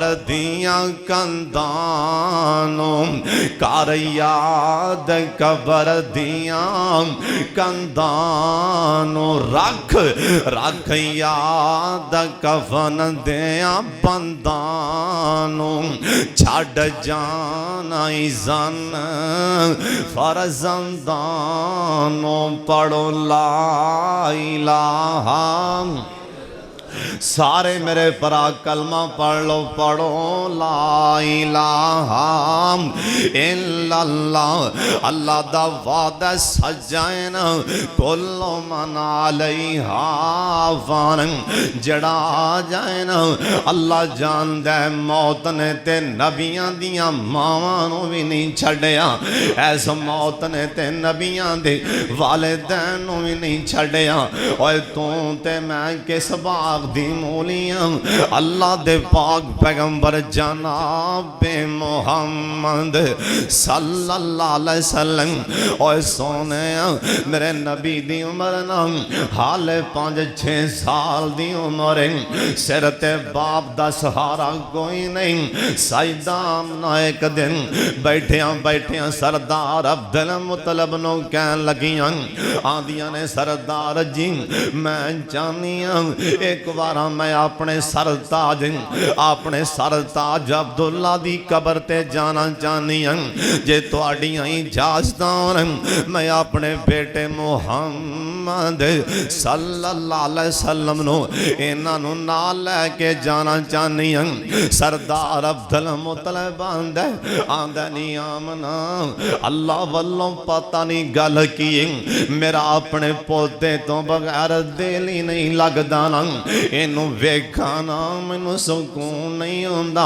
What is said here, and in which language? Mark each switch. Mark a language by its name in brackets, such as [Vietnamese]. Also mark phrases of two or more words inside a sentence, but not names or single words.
[Punjabi] دیاں کندھاں نوں، کر یاد قبر دیاں کندھاں نوں، رکھ رکھ یاد کفن دیاں بنداں نوں، چھڈ جانا اذن فرزنداں نوں، پڑھو [Arabic] لا إله. [Punjabi] سارے میرے بھرا کلمہ پڑھ لو، پڑھو [Arabic] لا إله إلا الله. [Punjabi] اللہ دا وعدہ سجائے نا, [Arabic] كل من عليها فان, [Punjabi] جیہڑا آ جائے نا اللہ جاندا ہے. موت نے تے نبیاں دیاں ماواں نوں بھی نہیں چھڈیا، ایس موت نے تے نبیاں دے والدین نوں بھی نہیں چھڈیا. اوئے تو تے میں کس باغ دی مولیاں، اللہ دے پاک پیغمبر جنابِ محمد [Arabic] صلى الله عليه وسلم. [Punjabi] اوئے سوہنے میرے نبی دی عمر نا ہالے 5-6 سال دی عمر، سر تے باپ دا سہارا کوئی نہیں. سجدام نا ایک دن بیٹھیاں بیٹھیاں سردار عبدالمطلب نوں کہن لگیاں، آندیاں نے سردار جی میں چاہنی ایک بار میں اپنے سرتاج سرتاج عبداللہ دی قبر تے جانا چاہنی ہوں. جے تہاڈیاں اجازتاں میں اپنے بیٹے محمد [Arabic] صلى الله عليه وسلم [Punjabi] نوں انہاں نوں نال لے کے جانا چاہنی ہوں. سردار عبدالمطلب آندا نہیں آمنہ، اللہ ولوں پتہ نہیں گل کی، میرا اپنے پوتے تو بغیر دل ہی نہیں لگدا نا، اینوں ویکھاں نا مینوں سکون نہیں ہوندا.